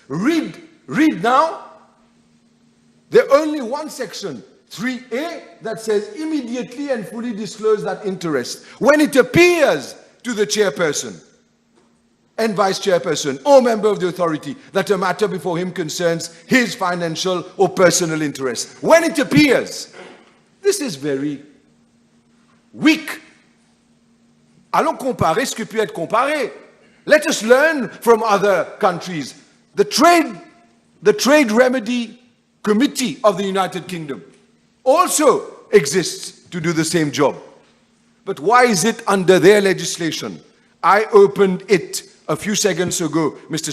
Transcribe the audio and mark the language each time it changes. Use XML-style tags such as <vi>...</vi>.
<en>Read now. There's only one section, 3A, that says immediately and fully disclose that interest when it appears to the chairperson and vice chairperson or member of the authority that a matter before him concerns his financial or personal interest. When it appears, this is very weak.</en> <fr>Allons comparer ce qui peut être comparé.</fr> <en>Let us learn from other countries. The Trade Remedy Committee of the United Kingdom also exists to do the same job. But why is it under their legislation? I opened it a few seconds ago, Mr.</en>